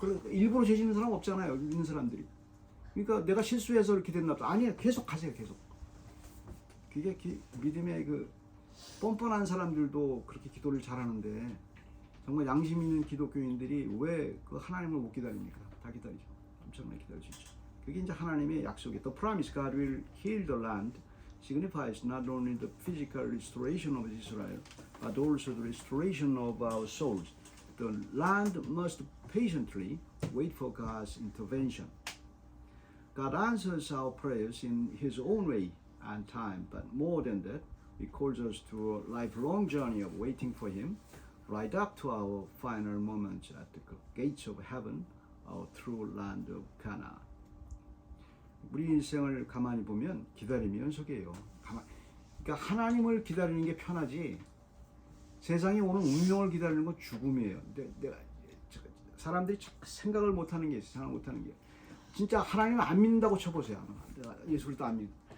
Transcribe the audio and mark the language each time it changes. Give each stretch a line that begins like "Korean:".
Korean: 일부러 죄 짓는 사람 없잖아요. 있는 사람들이. 그러니까 내가 실수해서 이렇게 됐나 보다. 아니에요. 계속 가세요. 계속. 그게 믿음의 그 뻔뻔한 사람들도 그렇게 기도를 잘하는데 정말 양심 있는 기독교인들이 왜 그 하나님을 못 기다립니까? 다 기다리죠. 엄청나게 기다릴 수 있죠. 그게 이제 하나님의 약속이에요.
English: The promise God will heal the land signifies not only the physical restoration of Israel, but also the restoration of our souls. The land must patiently wait for God's intervention. God answers our prayers in His own way and time, but more than that, He calls us to a lifelong journey of waiting for Him, right up to our final moments at the gates of heaven, our true land of Canaan.
Korean: 우리 인생을 가만히 보면 기다림이 연속이에요. 그러니까 하나님을 기다리는 게 편하지 세상에 오는 운명을 기다리는 건 죽음이에요. 내가 사람들이 생각을 못하는 게 있어요. 생각 못하는 게 진짜 하나님을 안 믿는다고 쳐보세요. 내가 예수를 또 안 믿는.